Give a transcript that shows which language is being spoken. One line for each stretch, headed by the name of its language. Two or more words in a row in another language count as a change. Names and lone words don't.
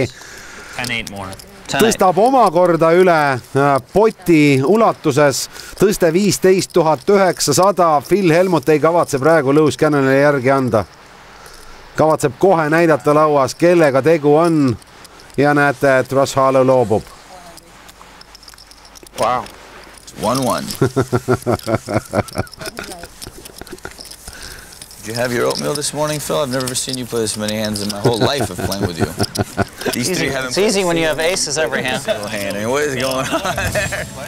Estonian: Tõstab omakorda üle poti ulatuses, tõste 15,900. Phil Helmut ei kavatse praegu Loose Cannonile järgi anda. Kavatseb kohe näidata lauas, kellega tegu on ja näete, et Russ Harlow loobub.
English: Wow. 1-1. Did you have your oatmeal this morning, Phil? I've never seen you play this many hands in my whole life of playing with you. It's easy when you have aces every hand. I mean, what is going on there?